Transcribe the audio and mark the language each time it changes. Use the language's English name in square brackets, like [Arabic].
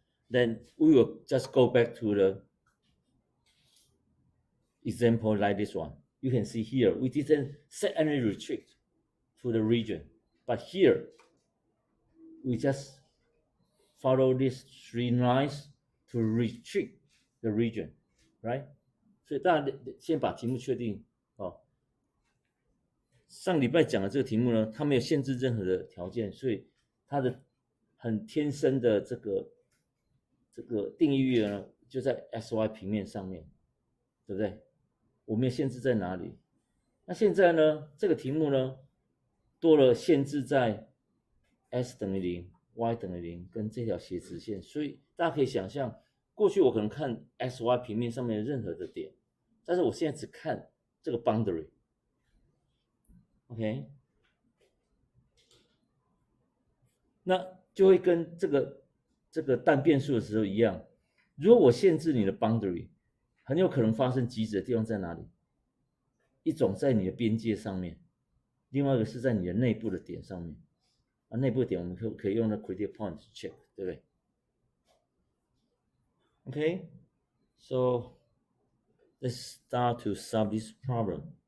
[English] then we will just go back to the example like this one. You can see here, we didn't set any restrict to the region, but here, we just follow these 3 lines to restrict the region, right? [Chinese] 所以当然先把题目确定哦。上礼拜讲的这个题目呢，它没有限制任何的条件，所以它的很天生的这个定义域呢，就在 xy 平面上面，对不对？我没有限制在哪里。那现在呢，这个题目呢，多了限制在 s 等于0 y 等于0跟这条斜直线，所以大家可以想象，过去我可能看 xy 平面上面的任何的点，但是我现在只看这个 boundary。OK， 那就会跟这个单变数的时候一样，如果我限制你的 boundary， 很有可能发生极值的地方在哪里？一种在你的边界上面，另外一个是在你的内部的点上面。啊，内部的点我们可以用那 critical point check， 对不对 ？ [English] Okay, so let's start to solve this problem.